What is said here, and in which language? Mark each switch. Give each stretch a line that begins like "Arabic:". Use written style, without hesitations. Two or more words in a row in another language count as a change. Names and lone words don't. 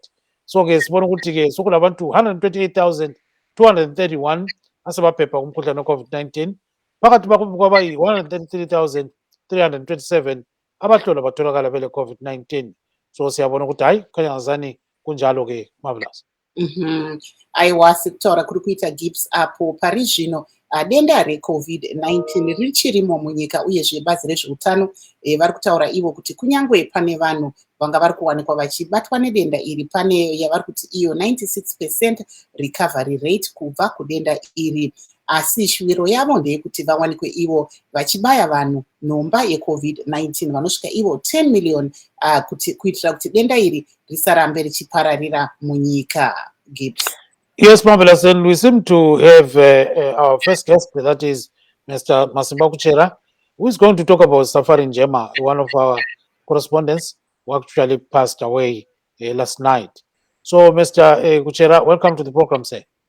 North Ndebele: So-ke sibona ukuthi-ke sokulabantu 128,231 asebaphepha kumkhuhlane we-COVID-19. Phakathi kwabayi-133,327 abahlolwa batholakala bele COVID-19. So siyabona ukuthi hayi kukhanya ngazani kunjalo-ke. Marvelous.
Shona: Aiwa, sikutaura kuri kuita Gibbs apo pari zvino denda reCOVID-19 richirimo munyika, uyezve bazi rezveutano vari kutaura ivo kuti kunyange pane vanhu vanga vari kuwanikwa vachibatwa nedenda iri, pane yavari kuti iyo 96%
English: recovery rate
Shona: kubva kudenda iri. Asi shuviro yavo ndeyekuti vawanikwe ivo vachibaya vanhu nhomba yeCOVID-19 vanosvika ivo 10 million kuitira kuti denda iri risarambe richipararira munyika. Gibbs.
English: Yes, Marvelous. And we seem to have our first guest, that is Mr. Masimba Kuchera, who is going to talk about Safari Njema, one of our correspondents who actually passed away last night. So, Mr. Kuchera, welcome to the program, sir.